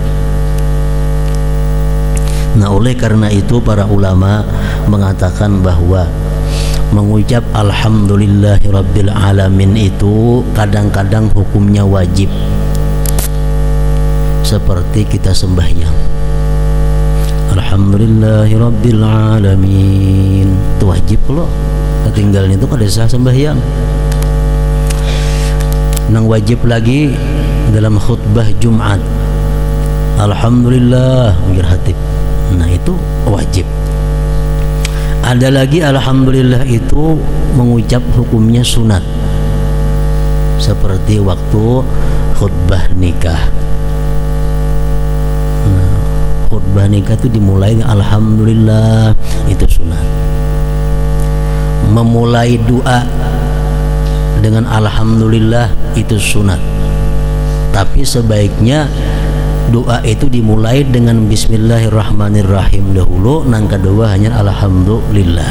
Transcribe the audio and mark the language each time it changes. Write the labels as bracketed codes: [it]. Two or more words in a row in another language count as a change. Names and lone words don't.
[id] Nah, oleh karena itu para ulama mengatakan bahwa mengucap [ar] alhamdulillahirabbil alamin [id] itu kadang-kadang hukumnya wajib, seperti kita sembahyang [ar] alhamdulillahirabbil alamin, [id] itu wajib loh. Ketinggalan itu kada sah sembahyang. Nang wajib lagi dalam khutbah Jumat, alhamdulillah ujar khatib. Nah, itu wajib. Ada lagi alhamdulillah itu mengucap hukumnya sunat, seperti waktu khutbah nikah. Khutbah nikah itu dimulai alhamdulillah, itu sunat. Memulai doa dengan alhamdulillah itu sunat, tapi sebaiknya doa itu dimulai dengan bismillahirrahmanirrahim dahulu, nang kedua hanya alhamdulillah.